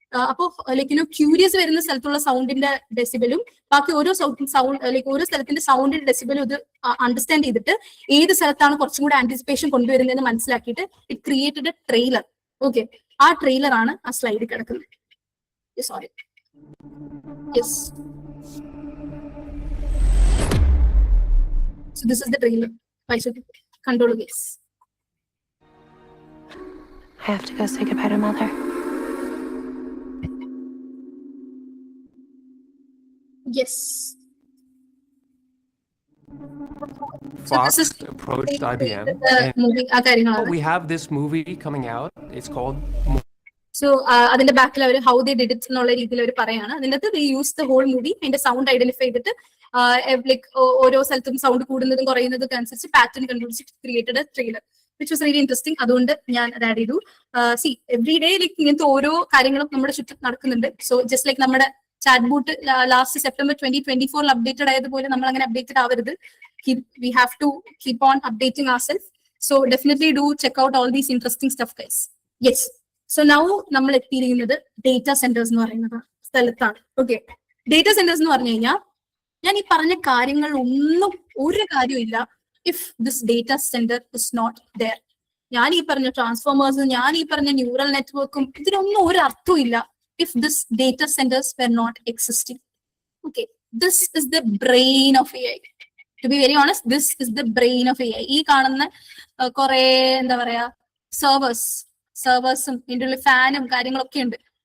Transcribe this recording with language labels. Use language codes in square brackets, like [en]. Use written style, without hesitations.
[ml] അപ്പോൾ like curious വരുന്ന സ്ഥലത്തുള്ള സൗണ്ടിന്റെ ഡെസിബലും ബാക്കി ഓരോ സൗണ്ട് ലൈക്ക് ഓരോ സ്ഥലത്തിന്റെ സൗണ്ടിന്റെ ഡെസിബലും ഇത് അണ്ടർസ്റ്റാൻഡ് ചെയ്തിട്ട് ഏത് സ്ഥലത്താണ് കുറച്ചും കൂടെ ആന്റിസിപ്പേഷൻ കൊണ്ടുവരുന്നതെന്ന് മനസ്സിലാക്കിയിട്ട് [en] It created a trailer. [ml] Okay, ആ ട്രെയിലർ ആണ് ആ സ്ലൈഡിൽ കിടക്കുന്നത്. [en] Sorry, yes, so this is the trailer. I should control this. I have to go say goodbye to Mother. Yes. Fox approached IBM and we have this movie coming out. It's called [ml] So അതിന്റെ ബാക്കിൽ അവർ [en] how they did it [ml] എന്നുള്ള രീതിയിൽ അവർ പറയാണ്. അതിന്റെ അകത്ത് [en] they use the whole movie, [ml] അതിന്റെ sound identify ചെയ്തിട്ട് like ഓരോ സ്ഥലത്തും സൗണ്ട് കൂടുന്നതും കുറയുന്നതും അനുസരിച്ച് പാറ്റേൺ കണ്ടുപിടിച്ച് [en] Created a trailer which was really interesting. [ml] അതുകൊണ്ട് ഞാൻ അത് ആഡ് ചെയ്തു. സി എവറി ഡേ ലൈക്ക് ഇങ്ങനത്തെ ഓരോ കാര്യങ്ങളും നമ്മുടെ ചുറ്റും നടക്കുന്നുണ്ട്. സോ ജസ്റ്റ് ലൈക്ക് നമ്മുടെ chat bot last September 2024 updated ആയതുപോലെ നമ്മൾ അങ്ങനെ അപ്ഡേറ്റഡ് ആവരുത്. [en] We have to keep on updating ourselves. So definitely do check out all these interesting stuff, guys. Yes. [ml] So now നമ്മൾ എത്തിയിരിക്കുന്നത് ഡേറ്റാ സെന്റേഴ്സ് എന്ന് പറയുന്ന സ്ഥലത്താണ്. Okay, data centres എന്ന് പറഞ്ഞു കഴിഞ്ഞാൽ ഞാൻ ഈ പറഞ്ഞ കാര്യങ്ങൾ ഒന്നും ഒരു കാര്യമില്ല [en] If this data centre is not there. [ml] ഞാൻ ഈ പറഞ്ഞ ട്രാൻസ്ഫോമേഴ്സും ഞാൻ ഈ പറഞ്ഞ ന്യൂറൽ നെറ്റ്വർക്കും ഇതിനൊന്നും ഒരു അർത്ഥവും ഇല്ല [en] if this data centers were not existing. Okay, this is the brain of AI. To be very honest, this is the brain of AI. [ml] ഈ കാണുന്ന കുറെ എന്താ പറയാ സെർവേഴ്സും ഇതിന്റെ ഉള്ളിൽ ഫാനും കാര്യങ്ങളൊക്കെ ഉണ്ട്.